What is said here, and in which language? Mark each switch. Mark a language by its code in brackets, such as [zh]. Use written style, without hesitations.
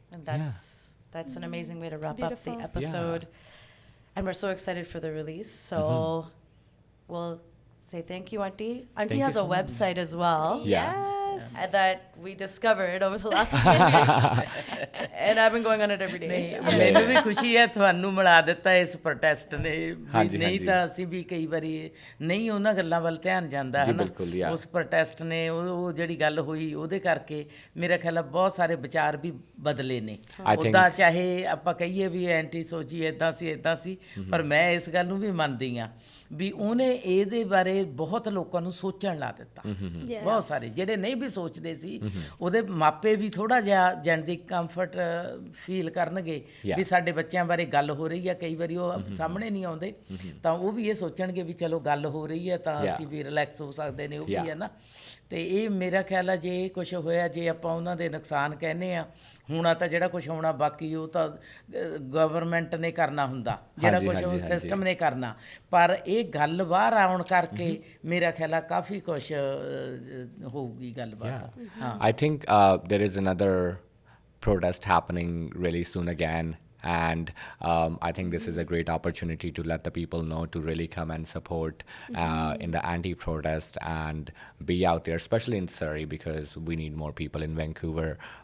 [en] And that's an amazing way to wrap up the episode. And we're so excited for the release. So we'll say thank you, Auntie. Auntie has a website as well. That we discovered over the last few days. And I've been going on it every day. [pa] ਮੈਨੂੰ ਵੀ ਖੁਸ਼ੀ ਹੈ ਤੁਹਾਨੂੰ ਮਿਲਾ ਦਿੱਤਾ ਇਸ protest ਨੇ ਨਹੀਂ ਤਾਂ ਅਸੀਂ ਵੀ ਕਈ ਵਾਰੀ ਨਹੀਂ ਉਹਨਾਂ ਗੱਲਾਂ ਵੱਲ ਧਿਆਨ ਜਾਂਦਾ ਹੈ ਨਾ ਉਸ ਪ੍ਰੋਟੈਸਟ ਨੇ ਉਹ ਜਿਹੜੀ ਗੱਲ ਹੋਈ ਉਹਦੇ ਕਰਕੇ ਮੇਰਾ ਖਿਆਲ ਹੈ ਬਹੁਤ ਸਾਰੇ ਵਿਚਾਰ ਵੀ ਬਦਲੇ ਨੇ ਉੱਦਾਂ ਚਾਹੇ ਆਪਾਂ ਕਹੀਏ ਵੀ ਐਂਟੀ ਸੋਚੀ ਇੱਦਾਂ ਸੀ ਪਰ ਮੈਂ ਇਸ ਗੱਲ ਨੂੰ ਵੀ ਮੰਨਦੀ ਹਾਂ ਵੀ ਉਹਨੇ ਇਹਦੇ ਬਾਰੇ ਬਹੁਤ ਲੋਕਾਂ ਨੂੰ ਸੋਚਣ ਲਾ ਦਿੱਤਾ ਬਹੁਤ ਸਾਰੇ ਜਿਹੜੇ ਨਹੀਂ ਵੀ ਸੋਚਦੇ ਸੀ ਉਹਦੇ ਮਾਪੇ ਵੀ ਥੋੜ੍ਹਾ ਜਿਹਾ ਜਾਣਦੀ ਕੰਫਰਟ ਫੀਲ ਕਰਨਗੇ ਵੀ ਸਾਡੇ ਬੱਚਿਆਂ ਬਾਰੇ ਗੱਲ ਹੋ ਰਹੀ ਆ ਕਈ ਵਾਰੀ ਉਹ ਸਾਹਮਣੇ ਨਹੀਂ ਆਉਂਦੇ ਤਾਂ ਉਹ ਵੀ ਇਹ ਸੋਚਣਗੇ ਵੀ ਚਲੋ ਗੱਲ ਹੋ ਰਹੀ ਹੈ ਤਾਂ ਅਸੀਂ ਵੀ ਰਿਲੈਕਸ ਹੋ ਸਕਦੇ ਨੇ ਉਹ ਵੀ ਹੈ ਨਾ ਤੇ ਇਹ ਮੇਰਾ ਖਿਆਲ ਆ ਜੇ ਕੁਛ ਹੋਇਆ ਜੇ ਆਪਾਂ ਉਹਨਾਂ ਦੇ ਨੁਕਸਾਨ ਕਹਿੰਦੇ ਆ ਹੋਣਾ ਤਾਂ ਜਿਹੜਾ ਕੁਛ ਹੋਣਾ ਬਾਕੀ ਉਹ ਤਾਂ ਗਵਰਨਮੈਂਟ ਨੇ ਕਰਨਾ ਹੁੰਦਾ ਜਿਹੜਾ ਕੁਛ ਸਿਸਟਮ ਨੇ ਕਰਨਾ ਪਰ ਇਹ ਗੱਲ ਬਾਹਰ ਆਉਣ ਕਰਕੇ ਮੇਰਾ ਖਿਆਲ ਆ ਕਾਫੀ ਕੁਛ ਹੋਊਗੀ ਗੱਲਬਾਤ ਹਾਂ [en] I think there is another protest happening really soon again. And I think this is a great opportunity to let the people know to really come and support in the anti-protest and be out there, especially in Surrey, because we need more people in Vancouver.